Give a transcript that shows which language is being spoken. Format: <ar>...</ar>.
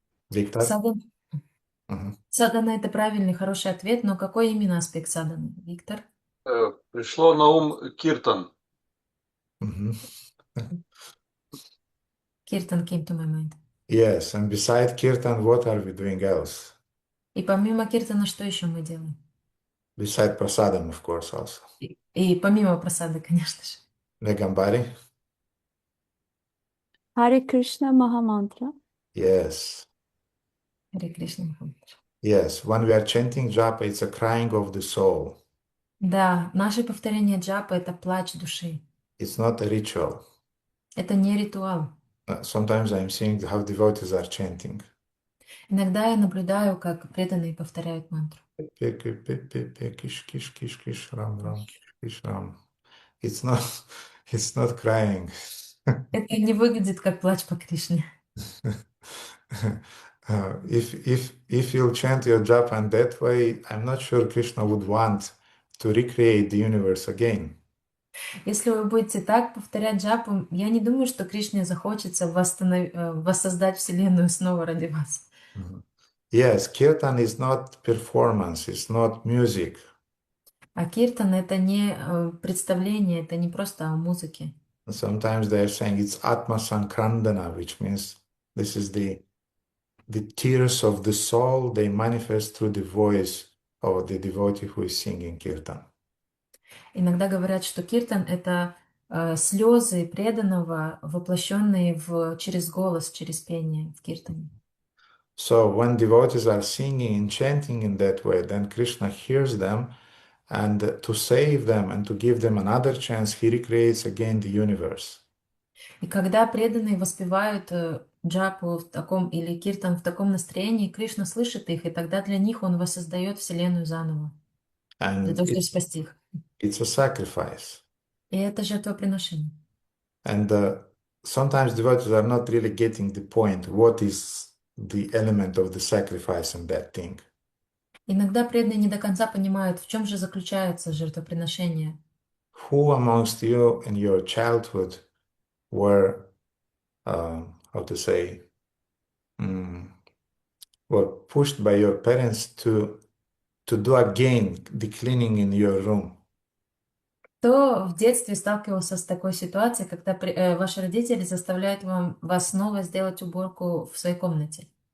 <ru>Victor? Mhm. Садана — это правильный, хороший ответ, но какой именно аспект саданы, Виктор? Пришло на ум киртан. Mhm.</ru> <en>Киртан came to my mind. Yes, and beside kirtan, what are we doing else?</en> <ru>И помимо киртана, что еще мы делаем?</ru> <en>Beside prasadam, of course, also.</en> <ru>И помимо прасады, конечно же.</ru> <en>Negambari? Hare Krishna Mahamantra. Yes.</en> <ru>Харе Кришна Махамантра.</ru> <en>Yes, when we are chanting japa, it's a crying of the soul.</en> <ru>Да, наше повторение джапа — это плач души.</ru> <en>It's not a ritual.</en> <ru>Это не ритуал.</ru> <en>Sometimes I'm seeing how devotees are chanting.</en> <ru>Иногда я наблюдаю, как преданные повторяют мантру. Kish, kish, kish, kish, ram, ram, kish, ram.</ru> <en>It's not crying.</en> <ru>Это не выглядит как плач по Кришне.</ru> <en>If you'll chant your japa in that way, I'm not sure Krishna would want to recreate the universe again.</en> <ru>Если вы будете так повторять джапу, я не думаю, что Кришне захочется воссоздать Вселенную снова ради вас.</ru> <en>Yes, kirtan is not performance, it's not music.</en> <ru>А киртан — это не представление, это не просто о музыке.</ru> <en>Sometimes they are saying it's Atma Sankrandana, which means this is the tears of the soul, they manifest through the voice of the devotee who is singing kirtan.</en> <ru>Иногда говорят, что киртан — это слезы преданного, воплощенные через голос, через пение в киртане.</ru> <en>So when devotees are singing and chanting in that way, then Krishna hears them, and to save them and to give them another chance, he recreates again the universe.</en> <ru>И когда преданные воспевают джапу в таком или киртан в таком настроении, Кришна слышит их, и тогда для них он воссоздает Вселенную заново. для</ru> <en>And</en> <ru>того, чтобы спасти их.</ru> <en>it's a sacrifice.</en> <ru>И это жертвоприношение.</ru> <en>And sometimes devotees are not really getting the point. What is the element of the sacrifice in that thing?</en> <ru>Иногда преданные не до конца понимают, в чем же заключается жертвоприношение.</ru> <en>Who amongst you in your childhood were, how to say, mm, were pushed by your parents to do again the cleaning in your room?</en> <ru>Кто в детстве сталкивался с такой ситуацией, когда ваши родители заставляют вас снова сделать уборку в своей комнате?</ru>